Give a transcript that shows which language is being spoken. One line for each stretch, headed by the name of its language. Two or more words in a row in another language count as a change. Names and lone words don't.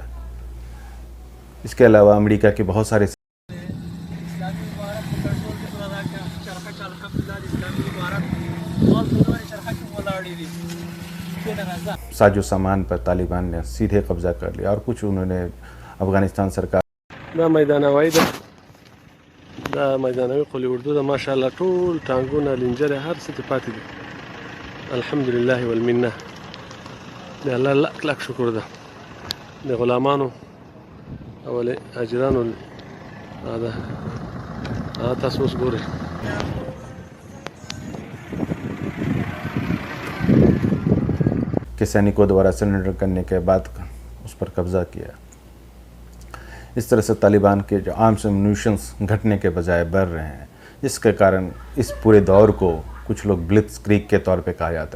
Hindi: इसके अलावा अमेरिका के बहुत सारे साजो सामान पर तालिबान ने सीधे कब्ज़ा कर लिया और कुछ उन्होंने अफ़गानिस्तान सरकार
Pashto: دا میدانوي قلی اردو دا ماشاءالله ټول ټانګونه لنجرې هر څه ته پاتې دي.
Arabic: الحمدلله والمنه
Pashto: د الله لک لک شکر ده د غلامانو او اجرانو دا تاسو اوس ګورئ
Hindi: के सैनिकों द्वारा सरेंडर करने के बाद उस पर कब्ज़ा किया। इस तरह से तालिबान के जो आर्म्स एम्यूनिशंस घटने के बजाय बढ़ रहे हैं, जिसके कारण इस पूरे दौर को कुछ लोग ब्लिट्स क्रीग के तौर पे कहा जाता है।